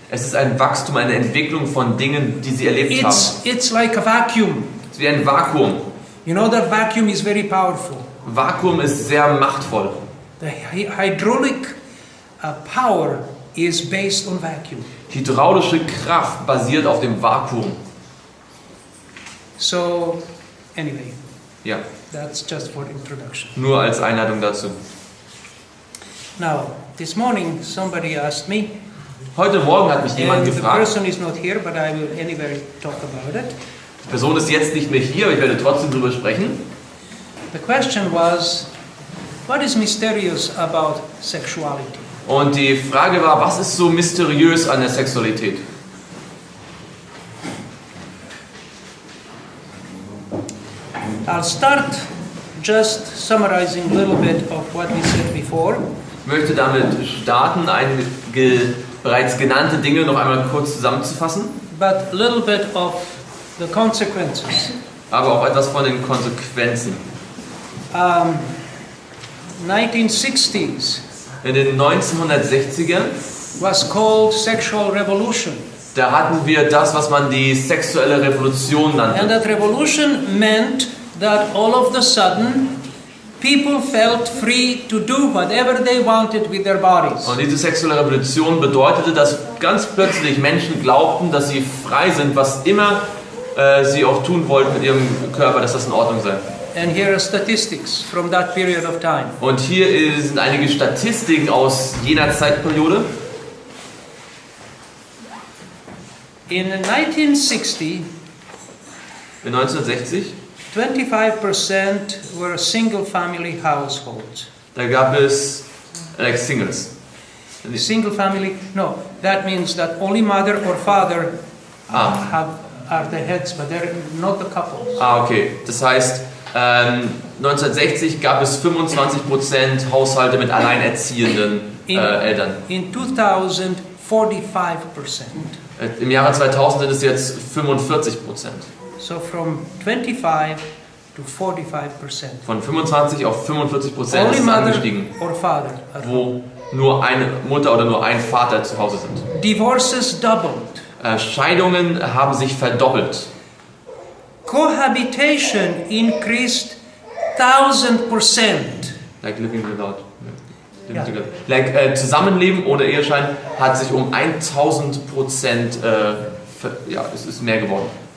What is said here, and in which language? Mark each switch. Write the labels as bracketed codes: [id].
[de] Es ist ein Wachstum, eine Entwicklung von Dingen, die sie erlebt haben. [en] It's like a vacuum. [de] Es ist wie ein Vakuum. [en] You know that vacuum is very powerful. [de] Vakuum ist sehr machtvoll. [en] The hydraulic power is based on vacuum. [de] Hydraulische Kraft basiert auf dem Vakuum. [en] So, anyway, [de] Ja, [en] that's just for introduction. [de] nur als Einladung dazu. [en] Now, this morning somebody asked me, [de] Heute Morgen hat mich jemand [en] and the [de] gefragt, [en] person is not here, but I will anyway talk about it. [de] die Person ist jetzt nicht mehr hier, aber ich werde trotzdem darüber sprechen. [en] The question was, what is mysterious about sexuality? [de] Und die Frage war, was ist so mysteriös an der Sexualität? [en] I'll start just summarizing a little bit of what we said before. [de] Ich möchte damit starten, einige bereits genannte Dinge noch einmal kurz zusammenzufassen, [en] But a little bit of the consequences. [de] aber auch etwas von den Konsequenzen. [en] 1960s [de] In den 1960ern, [en] was called sexual revolution. [de] da hatten wir das, was man die sexuelle Revolution [en] And [de] nannte. [en] that revolution meant that all of a sudden people felt free to do whatever they wanted with their bodies. [de] Und diese sexuelle Revolution bedeutete, dass ganz plötzlich Menschen glaubten, dass sie frei sind, was immer sie auch tun wollten mit ihrem Körper, dass das in Ordnung sei. [en] And here are statistics from that period of time. [de] Und hier sind einige Statistiken aus jener Zeitperiode. [en] In 1960, [de] In 1960, [en] 25% were single-family households. [de] da gab es Singles. [en] Single family, no, that means that only mother or father are the heads, but they're not the couples. Okay. [de] Das heißt, 1960 gab es 25% Haushalte mit alleinerziehenden Eltern. [en] In 2000, 45%. [de] Im Jahre 2000 sind es jetzt 45%. [en] So from 25 to 45%. [de] Von 25 auf 45% ist [en] Only [de] es [en] mother [de] angestiegen, [en] or father. at home. [de] wo nur eine Mutter oder nur ein Vater zu Hause sind. [en] Divorces doubled. [de] Scheidungen haben sich verdoppelt. [en] Cohabitation increased 1000%. Like living without. [de] Ja. Like Zusammenleben ohne Eheschein hat sich um 1000%, ja, es ist mehr geworden.